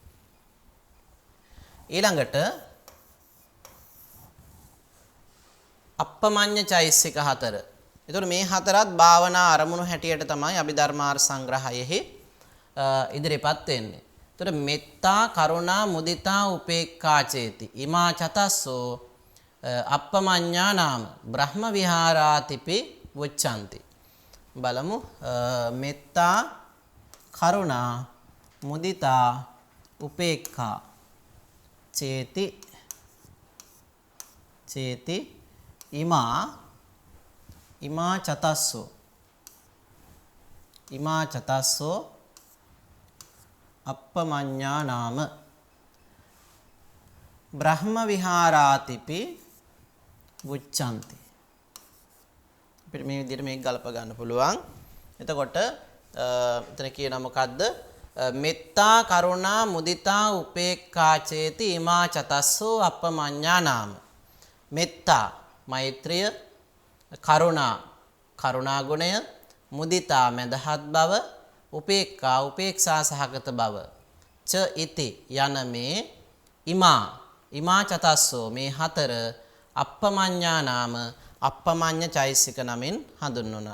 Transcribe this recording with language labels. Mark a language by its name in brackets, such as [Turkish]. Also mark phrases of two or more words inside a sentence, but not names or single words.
[Sinhala] ඊළඟට අප්පමඤ්ඤ චෛසික 4. එතකොට මේ හතරත් භාවනා අරමුණු හැටියට තමයි අභිධර්මාර්ථ සංග්‍රහයෙහි ඉදිරිපත් වෙන්නේ. [Pali] එතකොට මෙත්තා කරුණා මුදිතා උපේක්ඛා චේති ඉමා චතස්සෝ අප්පමඤ්ඤා නාම බ්‍රහ්ම විහාරාතිපි වොච්ඡanti. බලමු මෙත්තා කරුණා මුදිතා උපේක්ඛා චේති ඉමා චතස්සෝ අප්පමඤ්ඤා නාම බ්‍රහ්ම විහාරාතිපි වොච්ඡanti. [Sinhala] අපිට මේ විදිහට මේක ගලප ගන්න පුළුවන්. එතකොට එතන කියනවා මොකද්ද? [Pali] මෙත්තා කරුණා මුදිතා උපේක්ඛා චේති ඉමා චතස්සෝ අප්පමඤ්ඤා නාම. [Sinhala] මෙත්තා මෛත්‍රිය, කරුණා ගුණය, මුදිතා මදහත් බව, උපේක්ඛා උපේක්ෂා සහගත බව. [Pali] ච ඉති [Sinhala] යන මේ [Pali] ඉමා චතස්සෝ [Sinhala] මේ හතර [Pali] අප්පමඤ්ඤා නාම [Sinhala] අප්පමඤ්ඤ චෛසික නමින් හඳුන්වනවා.